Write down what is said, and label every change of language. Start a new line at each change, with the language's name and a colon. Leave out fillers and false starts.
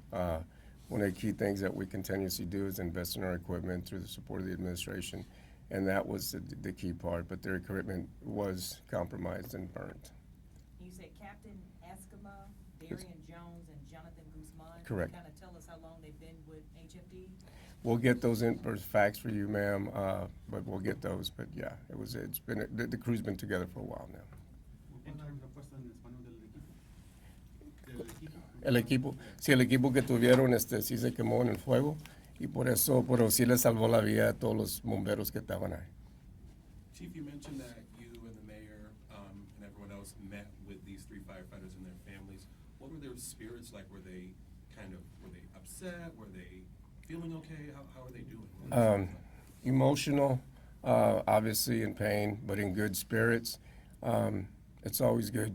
English: One of the key things that we continuously do is invest in our equipment through the support of the administration, and that was the key part. But their equipment was compromised and burned. You You said Captain Eskima, Darian Jones, and Jonathan Guzman. Correct. Kind of tell us how long they've been with HFD? We'll get those in for facts for you, ma'am, but we'll get those. But yeah, it's been, the crew's been together for a while now.
Spanish: ¿Cuál es la respuesta en español del equipo? El equipo, sí, el equipo que tuvieron, sí se quemó en el fuego y por eso, pero sí le salvó la vida a todos los bomberos que estaban ahí.
English: Chief, you mentioned that you and the mayor and everyone else met with these 3 firefighters and their families. What were their spirits like? Were they upset? Were they feeling okay? How are they doing? What were they like? Emotional, obviously in pain, but in good spirits. It's always good.